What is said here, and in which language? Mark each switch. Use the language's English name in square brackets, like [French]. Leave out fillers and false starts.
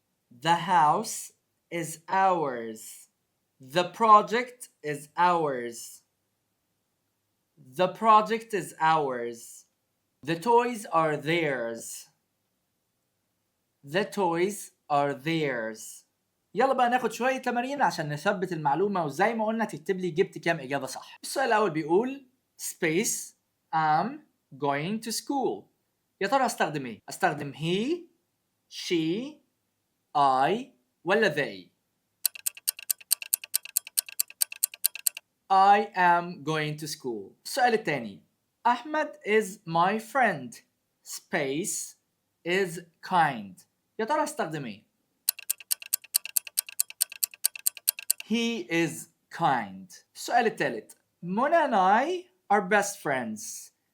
[English] The house is ours. The project is ours. The project is ours. The toys are theirs. The toys are theirs. [Arabic] يلا بقى ناخد شوية تمارين عشان نثبت المعلومة وزي ما قلنا تكتب لي جبت كام إجابة صح. السؤال الأول بيقول [English] space I'm going to school. [Arabic] يا ترى أستخدم إيه؟ أستخدم [English] he, she, I [Arabic] ولا [English] they؟ I am going to school. [Arabic] السؤال الثاني [English] أحمد is my friend. Space is kind. [Arabic] يا ترى أستخدم إيه؟ [English] He is kind. [Arabic] السؤال الثالث [English] منى and I are best friends.